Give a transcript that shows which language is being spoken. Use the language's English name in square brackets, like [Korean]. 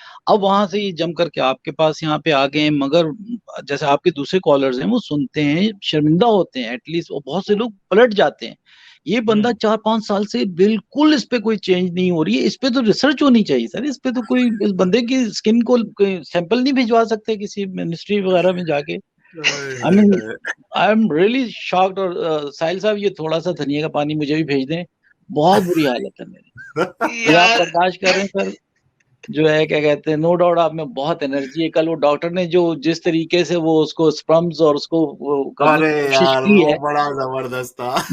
[Urdu] اب وہاں سے یہ جم کر کے آپ کے پاس یہاں پہ آ گئے ہیں, مگر جیسے آپ کے دوسرے کالرز ہیں وہ سنتے ہیں, شرمندہ ہوتے ہیں ایٹ لیسٹ, اور بہت سے لوگ پلٹ جاتے ہیں. یہ بندہ 4-5 سال سے بالکل اس پہ کوئی چینج نہیں ہو رہی ہے. اس پہ تو ریسرچ ہونی چاہیے سر. اس پہ تو کوئی اس بندے کی اسکن کو سیمپل نہیں بھجوا سکتے کسی منسٹری وغیرہ میں جا کے. [English] I mean, I'm really shocked. [Urdu] اور ساحل صاحب یہ تھوڑا سا دھنیا کا پانی مجھے بھی بھیج دیں, بہت بری حالت ہے میری. یہ آپ برداشت کر رہے ہیں سر, جو ہے کیا کہتے ہیں, نو ڈاؤٹ آپ میں بہت انرجی ہے. کل وہ ڈاکٹر نے جو جس طریقے سے وہ اس کو اسپرمز اور اس کو کرنے کی کوشش کی ہے, بڑا زبردست تھا,